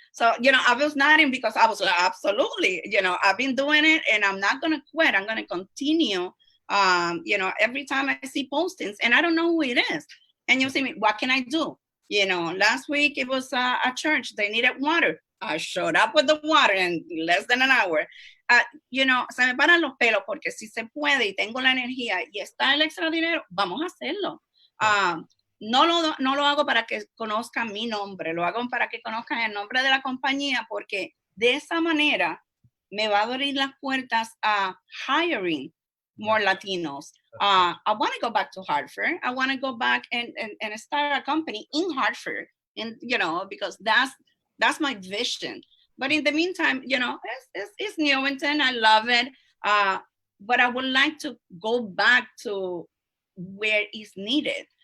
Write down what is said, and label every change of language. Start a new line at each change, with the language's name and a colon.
English: So, I was nodding because I was like, absolutely, I've been doing it and I'm not going to quit. I'm going to continue, every time I see postings, and I don't know who it is. And you see me, what can I do? Last week it was a church, they needed water. I showed up with the water in less than an hour.
Spanish: you know, se me paran los pelos porque si se puede y tengo la energía y está el extra dinero, vamos a hacerlo. No lo hago para que conozcan mi nombre, lo hago para que conozcan el nombre de la compañía, porque de esa manera me va a abrir las puertas a
English: hiring more Latinos. I want to go back to Hartford. I want to go back and start a company in Hartford, and you know, because that's my vision. But in the meantime, you know, it's Newington. I love it. But I would like to go back to where it's needed.